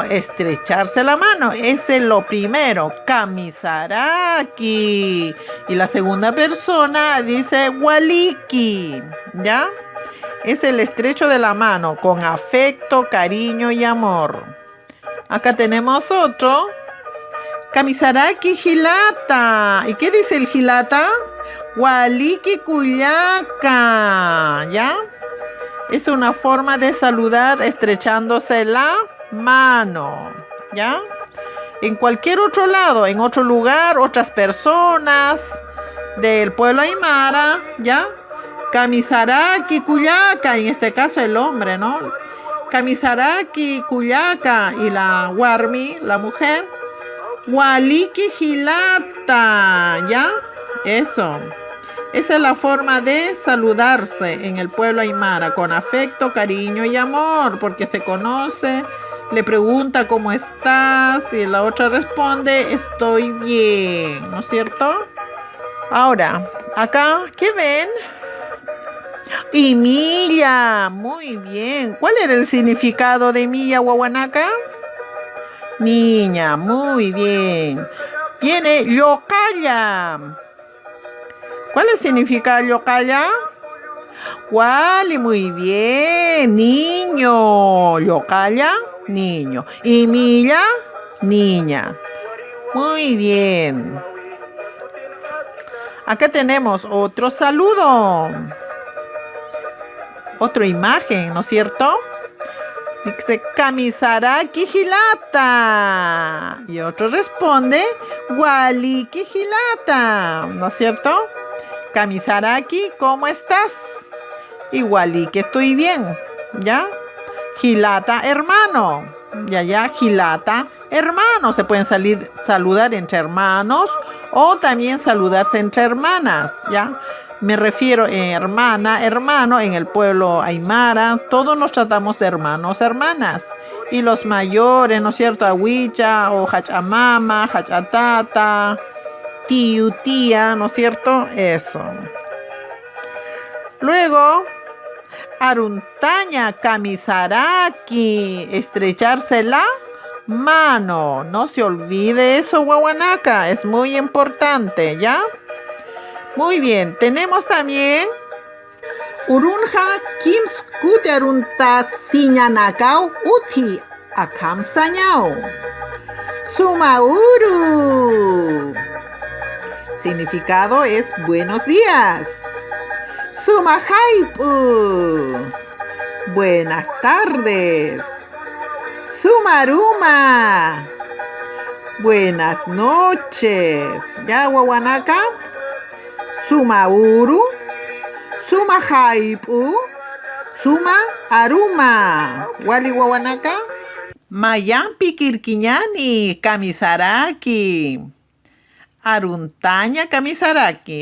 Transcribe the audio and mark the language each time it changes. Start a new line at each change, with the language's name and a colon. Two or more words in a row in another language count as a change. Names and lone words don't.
Spanish: Estrecharse la mano. Ese es lo primero. Kamisaraki. Y la segunda persona dice waliki. ¿Ya? Es el estrecho de la mano. Con afecto, cariño y amor. Acá tenemos otro.
Aymara: Kamisaraki hilata.
Spanish: ¿Y qué dice el hilata?
Aymara: Waliki kuyaka.
Spanish: ¿Ya? Es una forma de saludar estrechándose la mano. ¿Ya? En cualquier otro lado, en otro lugar, otras personas del pueblo aymara, ¿ya?
Aymara: Kamisaraki kuyaka.
Spanish: En este caso el hombre, ¿no?
Aymara: Kamisaraki kuyaka
Spanish: y la warmi, la mujer,
Aymara: waliki hilata,
Spanish: ¿ya? Eso. Esa es la forma de saludarse en el pueblo aymara, con afecto, cariño y amor, porque se conoce, le pregunta cómo estás y la otra responde, estoy bien, ¿no es cierto? Ahora, acá, ¿qué ven? Y milla, muy bien. ¿Cuál era el significado de
Aymara: milla wawanaka?
Spanish: Niña, muy bien. Viene yokaya. ¿Cuál es el significado de yokaya? Wali, muy bien. Niño. Yokaya, niño. Y milla, niña. Muy bien. Acá tenemos otro saludo. Otra imagen, ¿no es cierto? Dice
Aymara: Kamisaraki hilata.
Spanish: Y otro responde
Aymara: waliki hilata.
Spanish: ¿No es cierto? Kamisaraki, ¿cómo estás? Y waliki, estoy bien. ¿Ya? Hilata, hermano. Ya, hilata, hermano. Se pueden saludar entre hermanos o también saludarse entre hermanas. ¿Ya? Me refiero hermana, hermano, en el pueblo aymara, todos nos tratamos de hermanos, hermanas. Y los mayores, ¿no es cierto? Ahuicha o
Aymara: hachamama, hachatata,
Spanish: tío, tía, ¿no es cierto? Eso. Luego,
Aymara: aruntaña kamisaraki,
Spanish: estrecharse la mano. No se olvide eso, wawanaka, es muy importante, ¿ya? Muy bien, tenemos también
Aymara: Urunja Kim Skute Arunta Siñanakau Uti Akam Sañao. Sumauru.
Spanish: Significado es buenos días. Sumahaipu. Buenas tardes. Sumaruma. Buenas noches.
Aymara: Ya wawanaka. Sumauru. Suma haipu. Suma aruma. Wali wawanaka. Mayampi kirkiñani kamisaraki. Aruntaña kamisaraki.